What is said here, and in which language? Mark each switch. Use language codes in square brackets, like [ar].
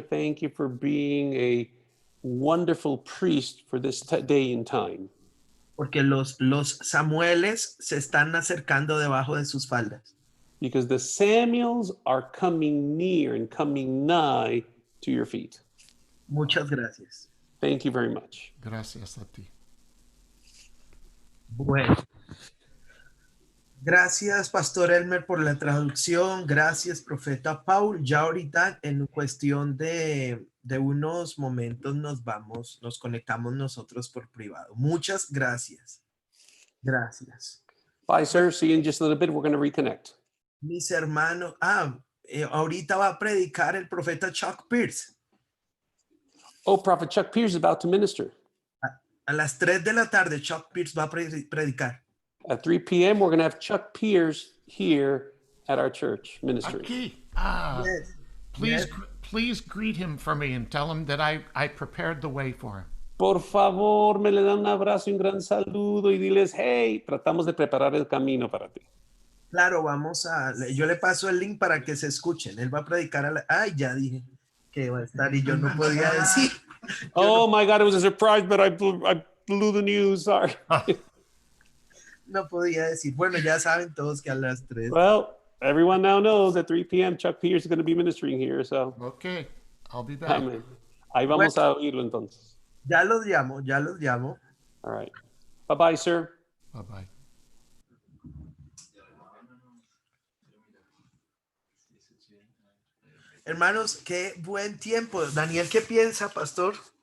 [en] Thank you for being a wonderful priest for this day and time. [es] Porque los Samueles se están acercando debajo de sus faldas. [en] Because the Samuels are coming near and coming nigh to your feet. [es] Muchas gracias. [en] Thank you very much. [es] Gracias a ti. Bueno. Gracias, Pastor Elmer, por la traducción. Gracias, Profeta Paul. Ya ahorita, en cuestión de unos momentos, nos conectamos nosotros por privado. Muchas gracias. Gracias. [en] Bye, sir. See you in just a little bit. We're going to reconnect. [es] Mis hermanos, ahorita va a predicar el profeta Chuck Pierce. [en] Oh, Prophet Chuck Pierce is about to minister. [es] A las 3 de la tarde, Chuck Pierce va a predicar. [en] At 3 p.m., we're going to have Chuck Pierce here at our church ministering. [es] Aquí. [en] Yes. Please, Yes. please greet him for me and tell him that I prepared the way for him. [es] Por favor, me le dan un abrazo y un gran saludo y diles, hey, tratamos de preparar el camino para ti. Claro, yo le paso el link para que se escuchen. Él va a predicar ay, ya dije que va a estar y yo no podía decir. [en] Oh my God, it was a surprise, but I blew the news. Sorry. [es] No podía decir. Bueno, ya saben todos que a las 3. [en] Well, everyone now knows at 3 p.m. Chuck Pierce is going to be ministering here. So, Okay, I'll be back. [es] amén. Ahí vamos a oírlo entonces. Ya los llamo. [en] All right. Bye-bye, sir. Bye-bye. [es] Hermanos, qué buen tiempo. Daniel, ¿qué piensa, pastor?